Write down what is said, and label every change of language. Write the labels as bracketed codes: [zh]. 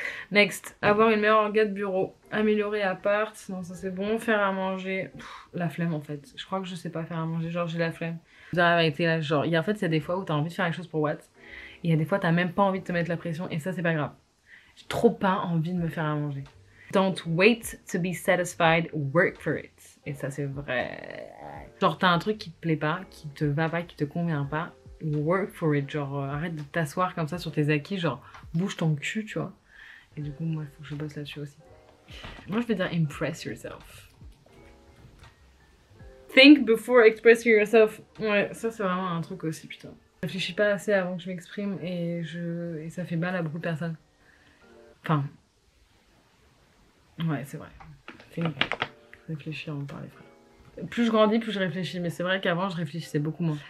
[fr] Next, avoir une meilleure orga de bureau. Améliorer appart, non ça c'est bon. Faire à manger, la flemme en fait. Je crois que je sais pas faire à manger, genre j'ai la flemme. Vous avez arrêté là, genre, en fait il y a des fois où t'as envie de faire quelque chose pour What. Et il y a des fois t'as même pas envie de te mettre la pression et ça c'est pas grave. J'ai trop pas envie de me faire à manger. [en] Don't wait to be satisfied, work for it. [fr] Et ça c'est vrai. Genre t'as un truc qui te plaît pas, qui te va pas, qui te convient pas, [en] work for it. [fr] Genre arrête de t'asseoir comme ça sur tes acquis, genre bouge ton cul tu vois. Et du coup, moi, il faut que je bosse là-dessus aussi. Moi, je vais dire [en] impress yourself. Think before expressing yourself. [fr] Ouais, ça, c'est vraiment un truc aussi, putain. Je réfléchis pas assez avant que je m'exprime et ça fait mal à beaucoup de personnes. Enfin. Ouais, c'est vrai. Think. Réfléchir avant de parler, frère. Plus je grandis, plus je réfléchis. Mais c'est vrai qu'avant, je réfléchissais beaucoup moins.